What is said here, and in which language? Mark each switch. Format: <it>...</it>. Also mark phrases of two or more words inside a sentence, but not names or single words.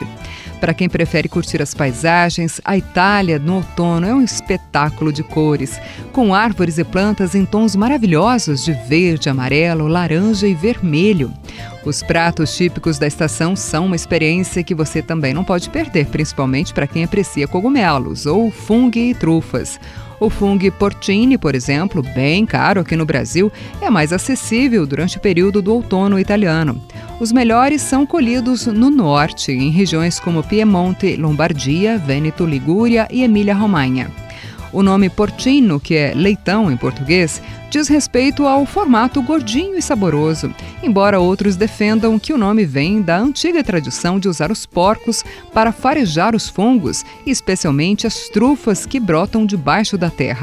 <pt>Para quem prefere curtir as paisagens, a Itália no outono é um espetáculo de cores, com árvores e plantas em tons maravilhosos de verde, amarelo, laranja e vermelho. Os pratos típicos da estação são uma experiência que você também não pode perder, principalmente para quem aprecia cogumelos ou funghi e trufas.</pt> <it>O funghi porcini,</it> <pt>por exemplo, bem caro aqui no Brasil, é mais acessível durante o período do outono italiano. Os melhores são colhidos no norte, em regiões como Piemonte, Lombardia, Vêneto, Ligúria e Emília-Romanha. O nome porcino, que é leitão em português, diz respeito ao formato gordinho e saboroso, embora outros defendam que o nome vem da antiga tradição de usar os porcos para farejar os fungos, e especialmente as trufas que brotam debaixo da terra.</pt>